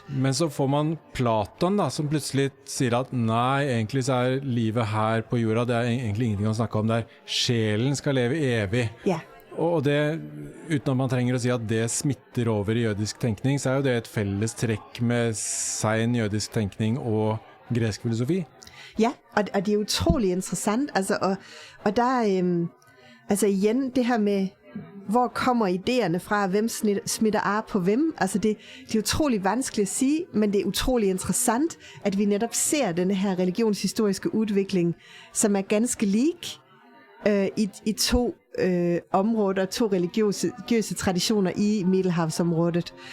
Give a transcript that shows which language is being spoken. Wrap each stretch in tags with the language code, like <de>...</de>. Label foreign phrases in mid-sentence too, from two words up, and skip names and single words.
<no>Men så får man Platon da, som plutselig sier at nei, egentlig så er livet her på jorda, det er egentlig ingenting å snakke om der. Sjelen skal leve evig. Ja. Og det, uten at man trenger å si at det smitter over i jødisk tenkning, så er jo det et felles trekk med sein jødisk tenkning og gresk filosofi.</no> <da>Ja, og det er utrolig interessant, altså, og der altså igen det her med, hvor kommer idéerne fra, hvem smitter af på hvem, altså det er utrolig vanskeligt at sige, men det er utrolig interessant, at vi netop ser denne her religionshistoriske udvikling, som er ganske lik i to områder, to religiøse traditioner i Middelhavsområdet.</da>